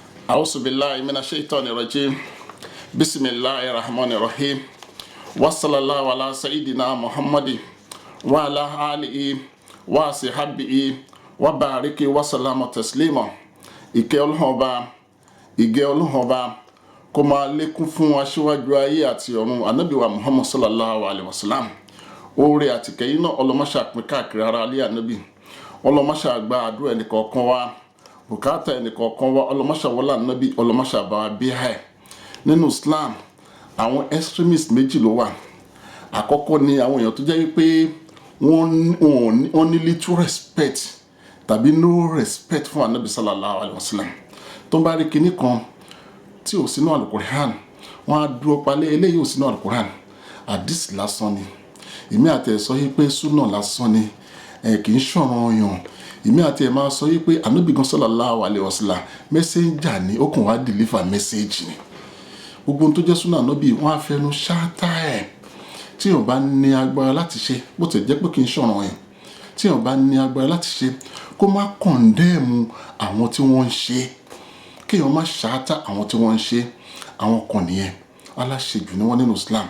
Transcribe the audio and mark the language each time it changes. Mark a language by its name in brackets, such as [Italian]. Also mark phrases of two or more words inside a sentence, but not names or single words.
[Arabic] أعوذ بالله من الشيطان الرجيم بسم الله الرحمن الرحيم وصلى الله على سيدنا محمد وعلى آله وصحبه وبارك وسلم تسليما ìkẹ́ [Yoruba] Ọlọ́run Ọba kó máa lékún fún aṣíwájú ayé àti ọ̀run ànábì wa Muhammad [Arabic] صلى الله عليه وسلم [Yoruba] oore àti kẹ́yìn náà ọlọ́mọṣà pín káàkiri ara alẹ́ ànábì ọlọ́mọṣà gba àdúrà ẹnìkọ̀ọ̀kan wa bùkátà ẹnìkọ̀ọ̀kan wa ọlọ́mọṣà wọlé ànábì ọlọ́mọṣà bá wa bí ẹ̀ nínú Islam àwọn extremist méjì ló wà. Àkọ́kọ́ ni àwọn èèyàn tó jẹ́ wípé wọ́n ní [English] little respect [Yoruba] tàbí [English] no respect [Yoruba] fún ànábì [Arabic] صلى الله عليه وسلم [Yoruba] tó ń bá rí kinní kan tí ò sínú alukur'an wọ́n á dúró palẹ̀ eléyìí ò sínú alukur'an àdìs lásán ni èmi àti ẹ̀ sọ yìí pé súnà lásán ni kì í ṣọ̀ràn ọyàn èmi àti ẹ̀ máa sọ yìí pé ànábì gan [Arabic] صلى الله عليه وسلم [Yoruba] messenger ni ó kàn wá [English] deliver message [Yoruba] ni gbogbo tó jẹ́ súnà ànábì wọ́n á fẹnu ṣáátá ẹ̀ tí èèyàn bá ní agbára láti ṣe bó ti jẹ́ pé kì í ṣọ̀ràn ọyàn tí èèyàn bá ní agbára láti ṣe kó má condemn àwọn tí wọ́n ń ṣe kéèyàn má ṣáátá àwọn tí wọ́n ń ṣe àwọn kan nìyẹn aláṣejù ni wọ́n nínú Islam.